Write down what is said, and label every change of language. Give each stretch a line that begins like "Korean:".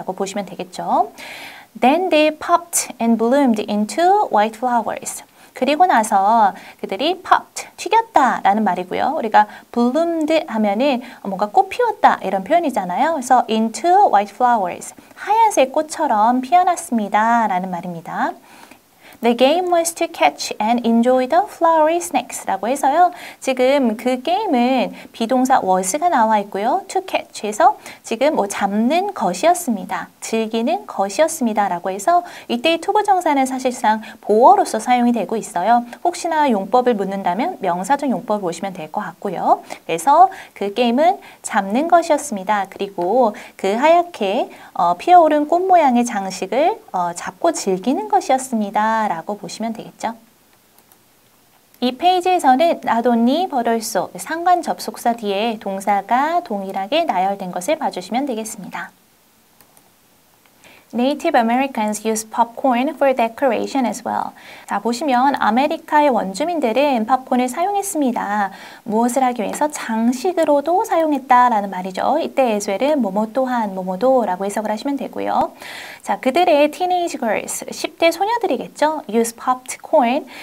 Korean: 라고 보시면 되겠죠.
English: Then they popped and bloomed into white flowers.
Korean: 그리고 나서 그들이 popped, 튀겼다 라는 말이고요. 우리가 bloomed 하면은 뭔가 꽃 피웠다 이런 표현이잖아요. 그래서
English: into white flowers,
Korean: 하얀색 꽃처럼 피어났습니다 라는 말입니다.
English: The game was to catch and enjoy the flowery snakes
Korean: 라고 해서요. 지금 그 게임은 비동사 was가 나와 있고요. to catch에서 지금 뭐 잡는 것이었습니다. 즐기는 것이었습니다. 라고 해서 이때의 투부정사는 사실상 보어로서 사용이 되고 있어요. 혹시나 용법을 묻는다면 명사적 용법을 보시면 될 것 같고요. 그래서 그 게임은 잡는 것이었습니다. 그리고 그 하얗게 피어오른 꽃 모양의 장식을 잡고 즐기는 것이었습니다. 라고 보시면 되겠죠. 이 페이지에서는 not only but also 상관 접속사 뒤에 동사가 동일하게 나열된 것을 봐주시면 되겠습니다.
English: Native Americans use popcorn for decoration as well.
Korean: 자, 보시면 아메리카의 원주민들은 팝콘을 사용했습니다. 무엇을 하기 위해서? 장식으로도 사용했다라는 말이죠. 이때 에스웰은 뭐뭐 또한 뭐뭐도 라고 해석을 하시면 되고요. 자, 그들의 teenage girls, 10대 소녀들이겠죠.
English: use popped corn.